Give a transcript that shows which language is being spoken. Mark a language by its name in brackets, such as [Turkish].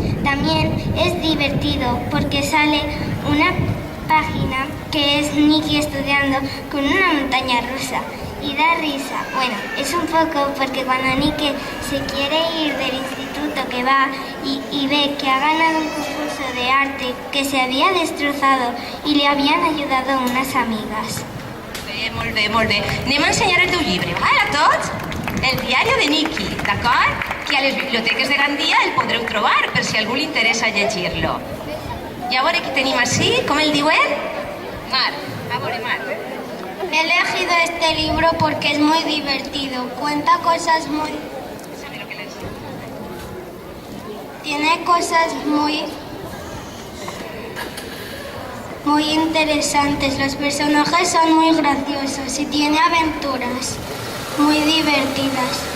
[Spanish] También es divertido porque sale una página que es Nikki estudiando con una montaña rusa Y da risa. Bueno, es un poco porque cuando Nike se quiere ir del instituto que va y ve que ha ganado un concurso de arte que se había destrozado y le habían ayudado unas amigas. [Catalan] Molt bé, molt bé. Anem a ensenyar el teu llibre, val, a tots? El diari de Niki, d'acord? Que a les biblioteques de Gandia el podreu trobar per si a algú li interessa llegir-lo. I a veure què tenim així, com el diuen? Mar, a veure, Mar. [Spanish] He elegido este libro porque es muy divertido. Cuenta cosas muy... Tiene cosas muy interesantes. Los personajes son muy graciosos y tiene aventuras muy divertidas.